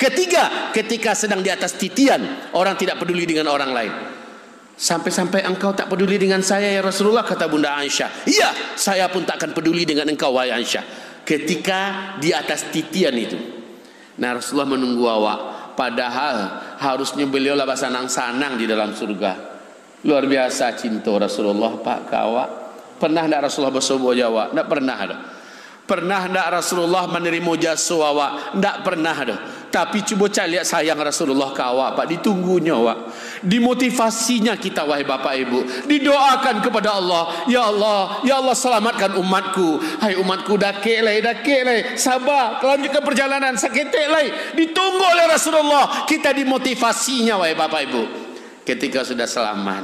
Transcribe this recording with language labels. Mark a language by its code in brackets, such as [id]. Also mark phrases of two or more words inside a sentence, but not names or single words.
[id] Ketiga, ketika sedang di atas titian, orang tidak peduli dengan orang lain. Sampai-sampai engkau tak peduli dengan saya ya Rasulullah, kata Bunda Aisyah. Iya, saya pun tak akan peduli dengan engkau wahai Aisyah. Ketika di atas titian itu. [min] Nah, Rasulullah menunggu awak. [id] Padahal harusnya beliau lah sanang-sanang di dalam surga. Luar biasa cinta Rasulullah pak kawak. [min] Pernah tak Rasulullah bersebuah jawab? Tak pernah dah. Pernah tak Rasulullah menerima jasa awak? Tak pernah dah. Tapi cuba cari lihat sayang Rasulullah ke awak pak. Ditunggunya awak. [id] Dimotivasinya kita wahai bapak ibu. Didoakan kepada Allah. Ya Allah selamatkan umatku. [min] Hai umatku dakik leh. Sabar. Lanjutkan perjalanan. Sakitik leh. [id] Ditunggu oleh Rasulullah. Kita dimotivasinya wahai bapak ibu. Ketika sudah selamat.